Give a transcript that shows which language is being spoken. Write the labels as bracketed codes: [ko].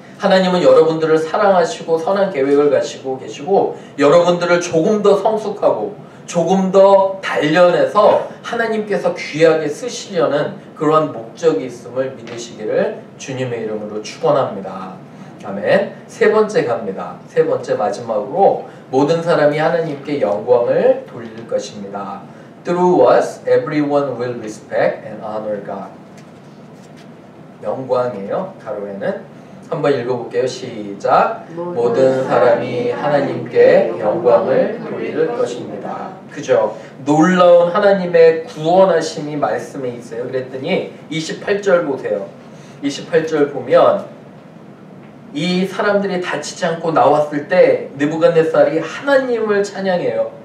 [ko] 하나님은 여러분들을 사랑하시고 선한 계획을 가지고 계시고 여러분들을 조금 더 성숙하고 조금 더 단련해서 하나님께서 귀하게 쓰시려는 그러한 목적이 있음을 믿으시기를 주님의 이름으로 축원합니다. 아멘. 세 번째 갑니다. 세 번째 마지막으로 모든 사람이 하나님께 영광을 돌릴 것입니다. [en] Through us, everyone will respect and honor God. [ko] 영광이에요. 가로에는 한번 읽어볼게요. 시작. 모든 사람이 하나님께 영광을 돌릴 것입니다. 그죠? 놀라운 하나님의 구원하심이 말씀에 있어요. 그랬더니 28절 보세요. 28절 보면 이 사람들이 다치지 않고 나왔을 때 느부갓네살이 하나님을 찬양해요.